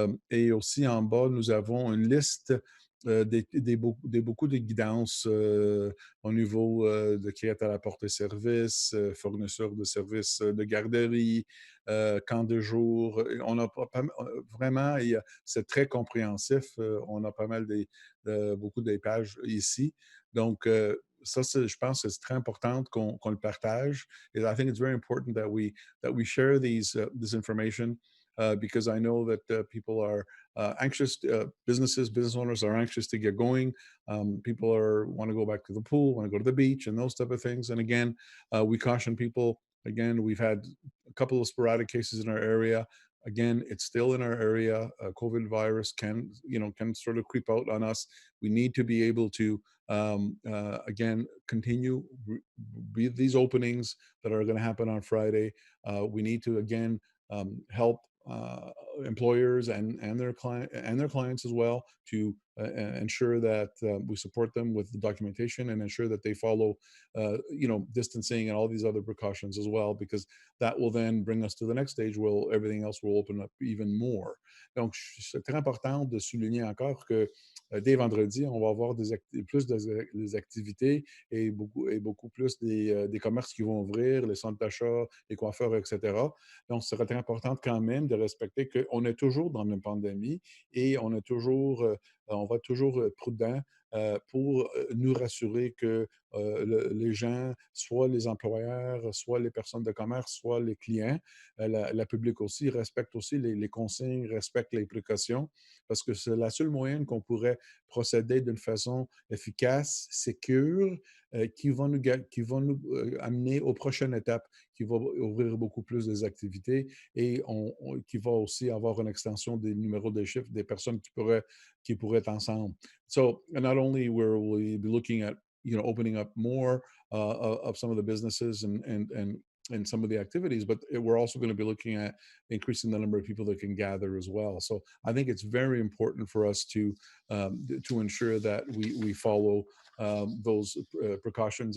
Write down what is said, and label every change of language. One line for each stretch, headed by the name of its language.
French: Et aussi en bas, nous avons une liste beaucoup de guidances au niveau de qui est à la porte service, fournisseurs de services de garderie, camp de jour. On a vraiment, c'est très compréhensif. On a pas mal beaucoup de pages ici. Donc, ça, je pense que c'est très important qu'on le partage.
English: And I think it's very important that we share this information because I know that people are anxious. Business owners are anxious to get going. People want to go back to the pool, want to go to the beach, and those type of things. And again, we caution people. Again, we've had a couple of sporadic cases in our area. Again, it's still in our area. COVID virus can sort of creep out on us. We need to be able to again continue these openings that are going to happen on Friday. We need to again help employers and their clients as well to ensure that we support them with the documentation and ensure that they follow distancing and all these other precautions as well, because that will then bring us to the next stage where everything else will open up even more.
French: Donc, c'est très important de souligner encore que dès vendredi, on va avoir plus des activités et beaucoup plus des commerces qui vont ouvrir, les centres d'achat, les coiffeurs, etc. Donc, ce serait très important quand même de respecter qu'on est toujours dans une pandémie et on va être toujours prudent pour nous rassurer que les gens, soit les employeurs, soit les personnes de commerce, soit les clients, la public aussi, respectent aussi les consignes, respectent les précautions, parce que c'est la seule moyen qu'on pourrait procéder d'une façon efficace, sécure, qui vont nous amener aux prochaines étapes, qui vont ouvrir beaucoup plus des activités et qui va aussi avoir une extension des numéros de chiffres des personnes qui pourraient être ensemble.
English: So not only will we be looking at opening up more of some of the businesses and some of the activities, but we're also going to be looking at increasing the number of people that can gather as well. So I think it's very important for us to ensure that we follow those precautions.